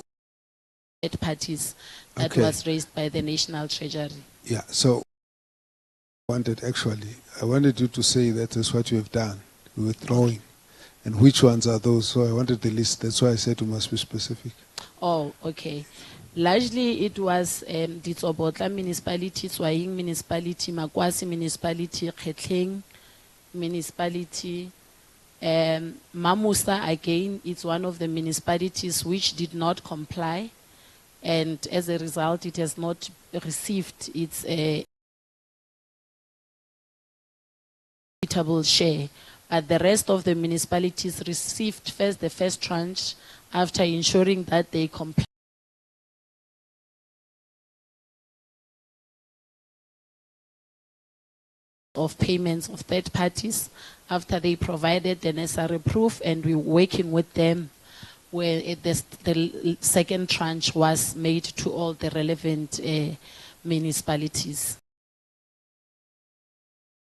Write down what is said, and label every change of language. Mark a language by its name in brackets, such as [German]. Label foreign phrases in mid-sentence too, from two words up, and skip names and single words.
[English] Third parties that was raised by the National Treasury. Yeah, so I wanted you to say that is what you have done, withdrawing. And which ones are those? So I wanted the list. That's why I said you must be specific. Oh, okay. Largely it was Ditsobotla municipality, Swahing municipality, Makwasi municipality, Khetleng municipality. Mamusa, again, it's one of the municipalities which did not comply. And as a result, it has not received its equitable share. But the rest of the municipalities received first the first tranche after ensuring that they comply of payments of third parties after they provided the necessary proof, and we're working with them where the second tranche was made to all the relevant municipalities.